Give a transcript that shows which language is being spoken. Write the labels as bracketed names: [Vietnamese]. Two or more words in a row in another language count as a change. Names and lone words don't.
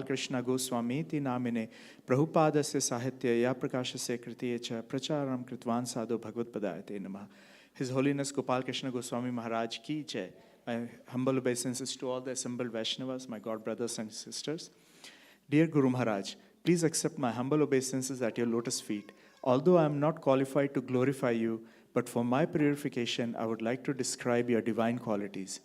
[Sanskrit] कृष्ण गोस्वामी ति नामिने प्रभुपादस्य साहित्य य प्रकाशस्य कृतियेच प्रचारम् कृतवान् साधु भगवद् पादयते नमः. [English] His Holiness Gopal Krishna Goswami Maharaj [Hindi] ki jai. [English] My humble obeisances to all the assembled Vaishnavas, my God brothers and sisters. Dear Guru Maharaj, please accept my humble obeisances at your lotus feet. Although I am not qualified to glorify you, but for my purification, I would like to describe your divine qualities.